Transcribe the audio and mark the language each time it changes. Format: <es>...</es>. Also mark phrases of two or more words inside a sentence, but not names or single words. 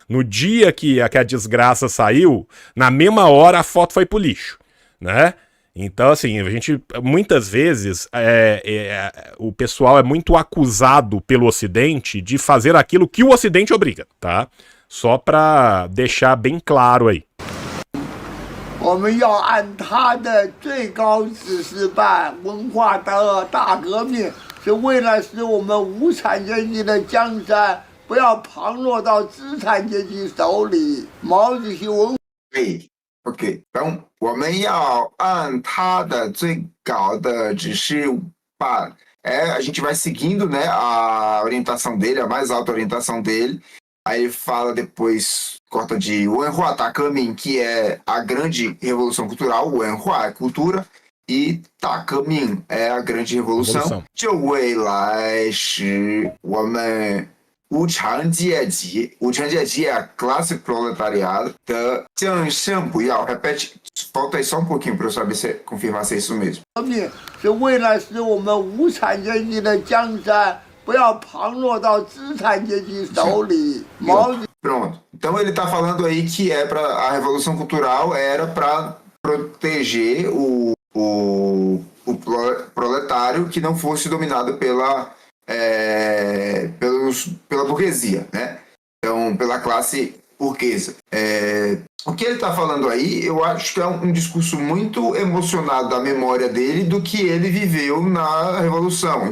<pt>No dia que a desgraça saiu, na mesma hora a foto foi pro lixo, né? Então, assim, a gente, muitas vezes, o pessoal é muito acusado pelo Ocidente de fazer aquilo que o Ocidente obriga, tá? Só pra deixar bem claro aí.</pt> <zh>我们要按他的最高指示办文化的大革命，是为了使我们无产阶级的江山不要旁落到资产阶级手里。毛主席文。</zh> <pt>OK， então</pt> <zh>我们要按他的最高的指示办。</zh> <pt>A gente vai seguindo, né, a orientação dele, a mais alta orientação dele. Aí ele fala depois, corta de</pt> <zh>文化大革命,</zh> <pt>que é a grande revolução cultural. Wenhua é cultura e Takamin é a grande revolução.</pt> <zh>就未来使我们无产阶级</zh> <pt>é a classe proletariada da</pt> <zh>正胜不要</zh> <pt>repete, falta aí só um pouquinho para eu saber confirmar se é isso mesmo.</pt> <zh>是为了使我们无产阶级的江山不要旁落到资产阶级手里。</zh> <pt>Pronto. Então ele está falando aí que a revolução cultural era para proteger o proletário que não fosse dominado pela burguesia, né? Então, pela classe burguesa. O que ele está falando aí, eu acho que é um discurso muito emocionado da memória dele do que ele viveu na Revolução.</pt>